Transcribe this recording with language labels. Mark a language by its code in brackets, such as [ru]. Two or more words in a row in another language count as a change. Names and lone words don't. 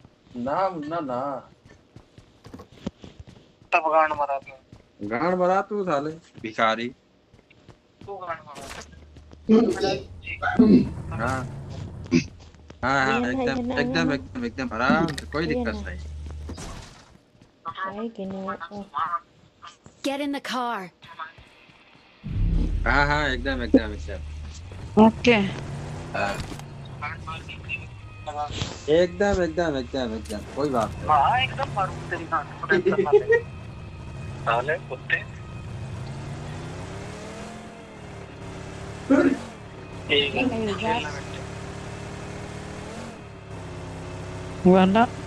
[hi] ना तब गांड मरा तू गाड़ बना तू साले भिखारी तू गांड मरा हाँ एकदम आराम से कोई दिक्कत नहीं [tl] Ay, ginawa ko. [en] Get in the car. [hi] हाँ एकदम okay. एकदम कोई बात नहीं हाँ एकदम मारू तेरी गांड साले कुत्ते [tl] Yan na yung gas. Wala.